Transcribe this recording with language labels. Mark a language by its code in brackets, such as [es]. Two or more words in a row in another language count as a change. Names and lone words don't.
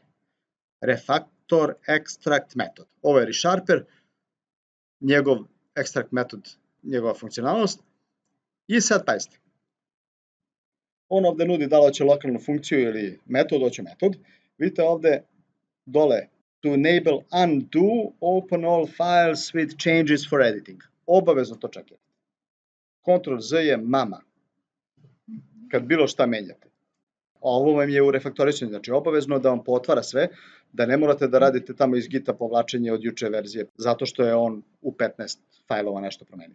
[en] Refactor extract [sr] metod. Ovo je ReSharper, njegov extract metod, njegova funkcionalnost. I sad pazite. On ovde nudi da li hoće lokalnu funkciju ili metod, hoće metod. Vidite ovde dole [en] to enable undo open all files with changes for editing. [sr] Obavezno to čekajte. Ctrl Z je mama. Kad bilo šta menjate. Ovo vam je u refaktorisanju, znači obavezno da vam potvara sve, da ne morate da radite tamo iz Gita povlačenje od juče verzije, zato što je on u 15 fajlova nešto promenio.